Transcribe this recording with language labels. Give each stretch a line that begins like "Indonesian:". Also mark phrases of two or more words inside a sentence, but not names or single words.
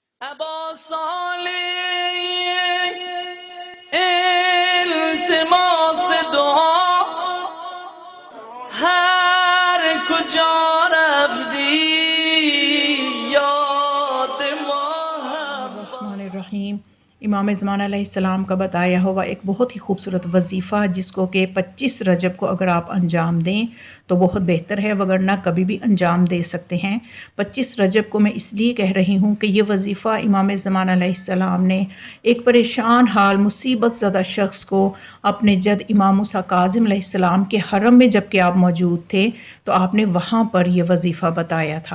Persian: ابا صالح التماس دعا هر کجا رفتی یاد ما
Arabic: الرحمن الرحیم۔
Urdu: امام زمان
Arabic: علیہ السلام
Urdu: کا بتایا ہوا ایک بہت ہی خوبصورت وظیفہ جس کو کہ 25 رجب کو اگر آپ انجام دیں تو بہت بہتر ہے، وگرنہ کبھی بھی انجام دے سکتے ہیں۔ 25 رجب کو میں اس لیے کہہ رہی ہوں کہ یہ وظیفہ امام زمان
Arabic: علیہ السلام
Urdu: نے ایک پریشان حال مصیبت زدہ شخص کو اپنے جد امام موسیٰ کاظم
Arabic: علیہ السلام
Urdu: کے حرم میں جب کہ آپ موجود تھے تو آپ نے وہاں پر یہ وظیفہ بتایا تھا۔